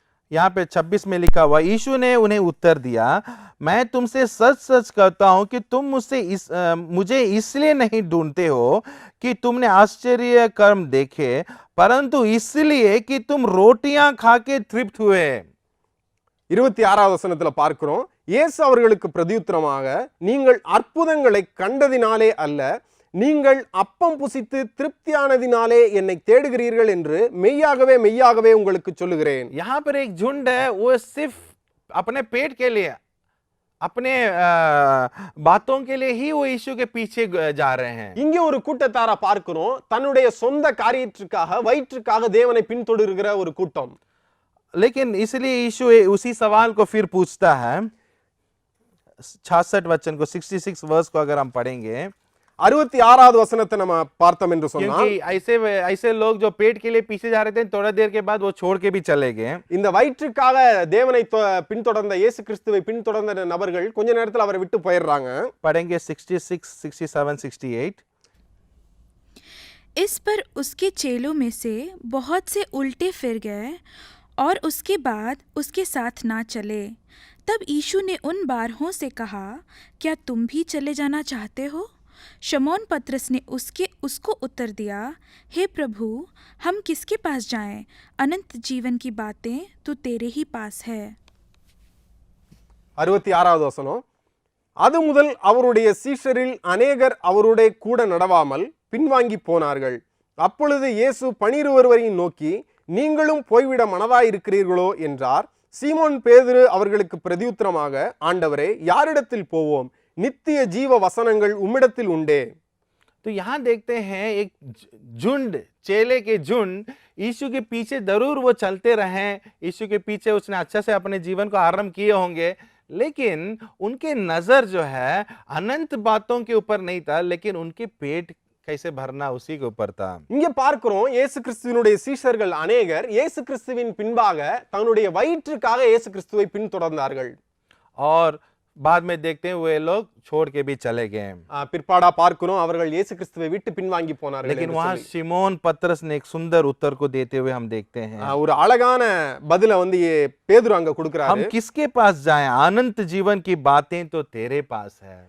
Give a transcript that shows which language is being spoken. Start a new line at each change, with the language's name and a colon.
Hindi: यहाँ पे 26 में लिखा हुआ, यीशु ने उन्हें उत्तर दिया, मैं तुमसे सच सच कहता हूं कि तुम मुझे इसलिए नहीं ढूंढते हो कि तुमने आश्चर्य कर्म देखे, परंतु इसलिए कि तुम रोटियां खा के तृप्त हुए.
Tamil: 26வது வசனத்துல பார்க்கிறோம், இயேசு அவர்களுக்கு பிரதியுத்தரமாக, நீங்கள் அற்புதங்களை கண்டதினாலே அல்ல, நீங்கள் அப்பம் புசித்து திருப்தியானதினாலே என்னை தேடுகிறீர்கள் என்று மெய்யாகவே மெய்யாகவே உங்களுக்கு சொல்லுகிறேன்.
Hindi: यहाँ पर एक झुंड है, वो सिर्फ अपने पेट के लिए, अपने बातों के लिए ही वो यीशु के पीछे जा रहे हैं.
Tamil: இங்க ஒரு கூட்டத்தார பார்க்கிறோம், தன்னுடைய சொந்த காரியத்திற்காக வயிற்றுக்காக தேவனை பின்தொடர்கிற ஒரு கூட்டம்.
Hindi: लेकिन इसलिए यीशु उसी सवाल को फिर पूछता है. 66 वचन को 66 वर्स को अगर हम पढ़ेंगे,
Tamil: 66வது வசனத்தை நம்ம பார்த்தோம் என்று சொன்னா,
Hindi: क्योंकि ऐसे लोग जो पेट के लिए पीछे जा रहे थे, थोड़ा देर के बाद वो छोड़ के भी चले गए.
Tamil: இந்த வயிற்றுக்காக தேவனை பின்தொடர்ந்த இயேசு கிறிஸ்துவை பின்தொடர்ந்த நபர்கள் கொஞ்ச நேரத்தில் அவரை விட்டு போயிடுறாங்க.
Hindi: पढ़ेंगे 66, 67, 68. इस पर उसके चेलों में से बहुत से उल्टे फिर गए और उसके बाद उसके साथ ना चले. तब यीशु ने उन 12 से कहा, क्या तुम भी चले जाना चाहते हो? शमौन पतरस ने उसको उत्तर दिया, हे प्रभु, हम किसके पास जाएं? अनंत जीवन की बातें तो तेरे ही पास है.
Tamil: 66வது வசனம், அது முதல் அவருடைய சீஷரில் அநேகர் அவருடைய கூட நடவாமல் பின்வாங்கி போனார்கள். அப்பொழுது இயேசு 12 நோக்கி, நீங்களும் போய்விட மனதாயிருக்கிறீர்களோ என்றார். சீமோன் பேதுரு அவர்களுக்கு பிரதியுத்தரமாக, ஆண்டவரே, யாரிடத்தில் போவோம்? नित्य जीव वसनங்கள் उम्मिடத்தில் उंडे.
Hindi: तो यहाँ देखते हैं एक झुंड, चेले के झुंड यीशु के पीछे जरूर वो चलते रहे. यीशु के पीछे उसने अच्छा से अपने जीवन को आरंभ किए होंगे, लेकिन उनके नजर जो है अनंत बातों के ऊपर नहीं था, लेकिन उनके पेट कैसे भरना उसी के ऊपर था.
Tamil: இங்க பார்க்கிறோம், இயேசு கிறிஸ்துவினுடைய சீஷர்கள் அநேகர் இயேசு கிறிஸ்துவின் பின்பாக தன்னுடைய வயிற்றுக்காக இயேசு கிறிஸ்துவை பின்தொடர்ந்தார்கள்.
Hindi: और बाद में देखते हैं वे लोग छोड़ के भी चले गए.
Tamil: பிற்பாடா பார்க்கிறோம், அவர்கள் இயேசு கிறிஸ்துவை விட்டு பின்வாங்கி போனார்கள்.
Hindi: लेकिन वहां शिमोन पतरस ने एक सुंदर उत्तर को देते हुए हम देखते हैं.
Tamil: ஒரு அழகான பதில வந்து பேதுரு அங்க கொடுக்கிறாரு.
Hindi: हम किसके पास जाएं? अनंत जीवन की बातें तो तेरे पास है.